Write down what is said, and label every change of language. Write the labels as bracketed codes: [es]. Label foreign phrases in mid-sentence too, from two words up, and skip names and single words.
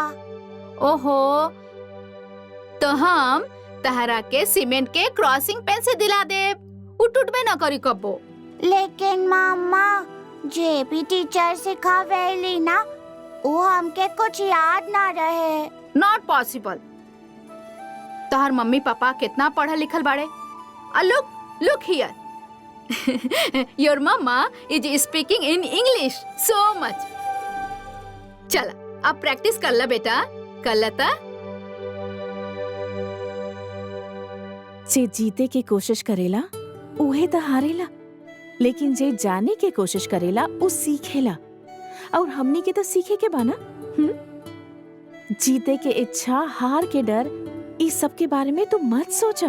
[bho] ओहो, तो हम तहरा के सीमेंट के [en] crossing pen [bho] से दिला दे, उ टूटबे ना करी कबो। लेकिन मामा जे भी टीचर सिखावेली ना वो हमके कुछ याद ना रहे। [en] not possible. [bho] तोहर मम्मी पापा कितना पढ़ल लिखल बाड़े। [en] look here your mamma is speaking in English so much. [bho] चला अब प्रैक्टिस कर ला बेटा, कर ला ता। जे जीते के कोशिश करेला उहे तो हारेला, लेकिन जे जाने के कोशिश करेला उ सीखेला। और हमनी के तो सीखे के बाना। जीते के इच्छा, हार के डर, इस सब के बारे में तू मत सोचा।